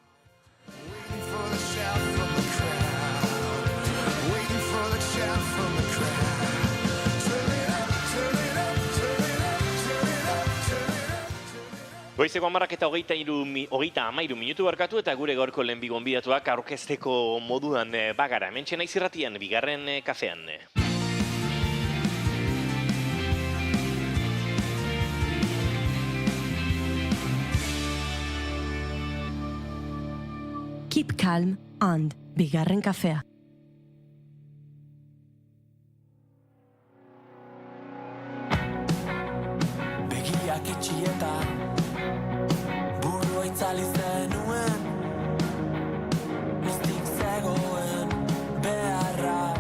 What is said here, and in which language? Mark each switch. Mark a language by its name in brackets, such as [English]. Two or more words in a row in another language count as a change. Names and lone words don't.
[Basque] Goizeko 10 eta 33 minutu barkatu eta gure gaurko lehenbi gonbidatuak aurkezteko moduan bagara. Hementxe naiz irratian, bigarren kafean. [English] Keep calm and bigarren kafea. [Basque] Begiak itxieta burua itzali zenuen Iztik zegoen beharra